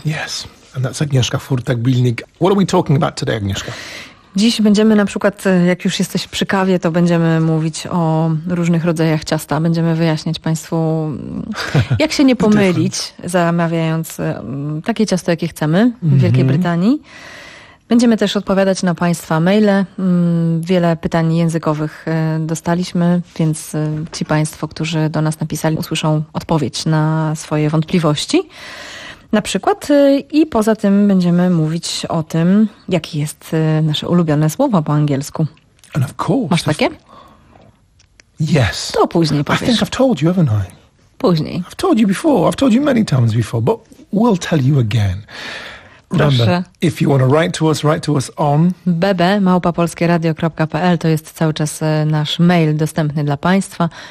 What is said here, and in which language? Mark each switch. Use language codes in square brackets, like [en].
[en] Yes, and that's Agnieszka Furtak-Bilnik. What are we talking about today, Agnieszka? [pl] Dziś będziemy na przykład, jak już jesteś przy kawie, to będziemy mówić o różnych rodzajach ciasta. Będziemy wyjaśniać Państwu, jak się nie pomylić, zamawiając takie ciasto, jakie chcemy w Wielkiej Brytanii. Będziemy też odpowiadać na Państwa maile. Wiele pytań językowych dostaliśmy, więc ci Państwo, którzy do nas napisali, usłyszą odpowiedź na swoje wątpliwości. Na przykład i poza tym będziemy mówić o tym, jakie jest nasze ulubione słowo po angielsku. [en] And of course, [pl] masz takie? [en] Yes. [pl] To później powiesz. [en] I think I've told you, haven't I? [pl] Później. [en] I've told you before, I've told you many times before, but we'll tell you again. Remember, if you want to write to us on bb@polskieradio.pl. [pl] To jest cały czas nasz mail dostępny dla Państwa.